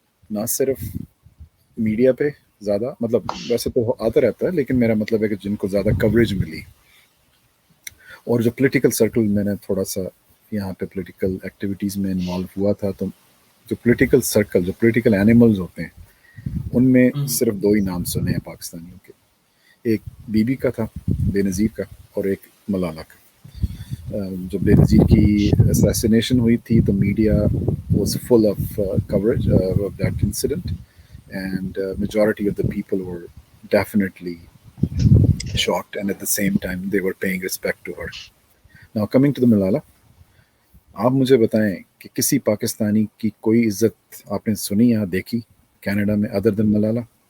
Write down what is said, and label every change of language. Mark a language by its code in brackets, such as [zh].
[ur] نہ صرف میڈیا پہ زیادہ، مطلب ویسے تو آتا رہتا ہے لیکن میرا مطلب ہے کہ جن کو زیادہ کوریج ملی، اور جو پولیٹیکل سرکل میں نے تھوڑا سا یہاں پہ پولیٹیکل ایکٹیویٹیز میں انوالو ہوا تھا، تو جو پولیٹیکل سرکل، جو پولیٹیکل اینیملز ہوتے ہیں، ان میں صرف 2 ہی نام سنے ہیں پاکستانیوں کے. ایک بی بی کا تھا، بے نظیر کا، اور ایک ملالہ کا. جب بے نظیر کی اسیسینیشن ہوئی تھی تو [en] Media was full of coverage of that incident, and majority of the people were definitely shocked, and at the same time they were paying respect to her. Now coming to the Malala, [ur] آپ مجھے بتائیں کہ کسی پاکستانی کی کوئی عزت آپ نے سنی یا دیکھی کینیڈا میں [en] other than Malala?